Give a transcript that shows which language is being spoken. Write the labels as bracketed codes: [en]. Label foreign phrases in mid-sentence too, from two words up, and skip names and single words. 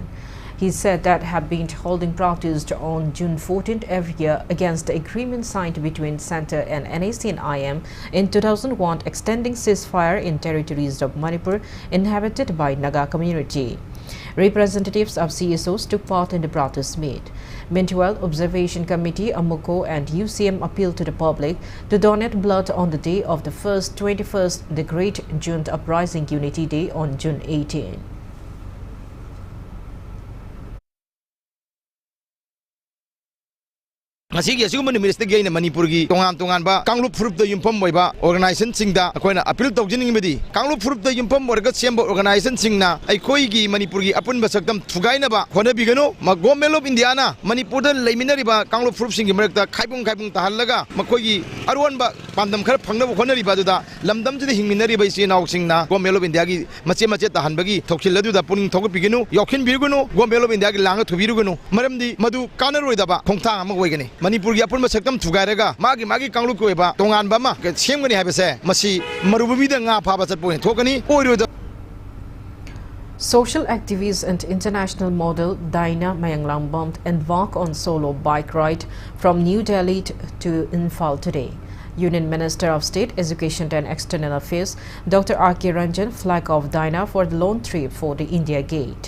[en] He said that have been holding protests on June 14th every year against the agreement signed between Centre and NAC and IM in 2001 extending ceasefire in territories of Manipur inhabited by Naga community. Representatives of CSOs took part in the protest meet. Meanwhile, Observation Committee, Amuko and UCM appealed to the public to donate blood on the day of the 21st, the Great June Uprising Unity Day on June 18. [mni] Ngasi asugum minister gi na Manipur gi tongan ba Kanglup Furup da yumpam moiba organization singda akoina appeal tawjining medi Kanglup Furup da yumpam warga semba organization singna aikoi gi Manipur gi apun basaktam thugaina ba khona bigano ma [en] government of India [mni] na Manipur da leiminari ba Kanglup Furup sing gi marakta khaibung tahallaga makoi gi arwan ba pandam khar phangna ba khona riba da lamdam jide hingminari ba isi naw singna [en] government of India [mni] gi mache tahan bagi thokil ladu da puning thok bigino yokhin birguno [en] government of India [mni] gi langa thubirugano maramdi madu kanaroi da ba khongtha ama goigani Manipur gi apun basaktam thugairaga magi Kanglup ko ba tongan ba ma semgani habese masi marubi da nga pha ba chatpo thokani oiro da. [en] Social activist and international model Daina Mayanglang embarked on solo bike ride from New Delhi to Imphal today. Union Minister of State, Education and External Affairs, Dr. R.K. Ranjan, flagged off Daina for the lone trip for the India Gate.